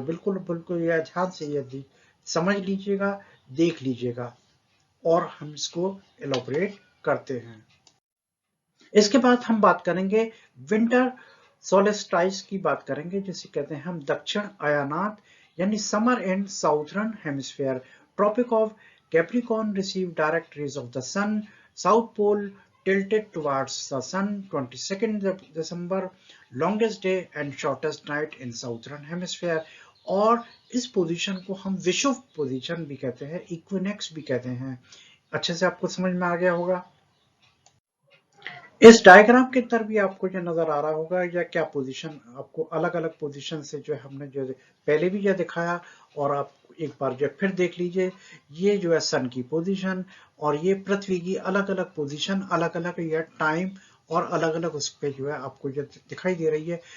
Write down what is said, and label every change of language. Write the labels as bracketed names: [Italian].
[Hindi] बिल्कुल बिल्कुल यह ध्यान से यदि समझ लीजिएगा, देख लीजिएगा, और हम इसको एलोबरेट करते हैं। इसके बाद हम बात करेंगे विंटर सोलेस्टाइस की बात करेंगे, जिसे कहते हैं हम दक्षिण अयानात, यानी summer in southern hemisphere. [English] Tropic of Capricorn receive direct rays of the sun, south pole tilted towards the sun, 22nd December, longest day and shortest night in southern hemisphere। [Hindi] और इस पोजीशन को हम विषुव पोजीशन भी कहते हैं, इक्विनेक्स भी कहते हैं। अच्छे से आपको समझ में आ गया होगा। इस डायग्राम के अंदर भी आपको जो नजर आ रहा होगा या क्या पोजीशन, आपको अलग अलग पोजीशन से जो हमने जो पहले भी यह दिखाया, और आप एक बार जो फिर देख लीजिए, ये जो है सन की पोजीशन और ये पृथ्वी की अलग अलग पोजीशन, अलग अलग या टाइम और अलग अलग उस पर जो है आपको जो दिखाई दे रही है।